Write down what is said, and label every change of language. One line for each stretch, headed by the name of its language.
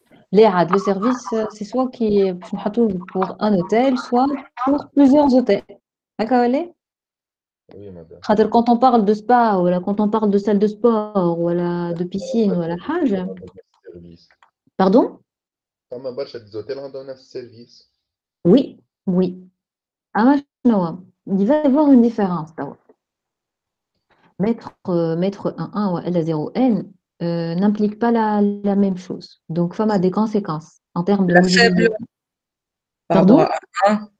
French: Le service, c'est soit qui est pour un hôtel, soit pour plusieurs hôtels. D'accord, allez? Oui, madame. Quand on parle de spa, ou là, quand on parle de salle de sport, ou là, de piscine, ou là, Pardon?
Arabic: فما برشا ديزوتيل عندهم نفس السيرفيس.
French: Oui, oui. Il va y avoir une différence. Mettre un 1 ou L à 0 N n'implique pas la même chose. Donc, ça a des conséquences en termes de La faible modélisation. par rapport Pardon?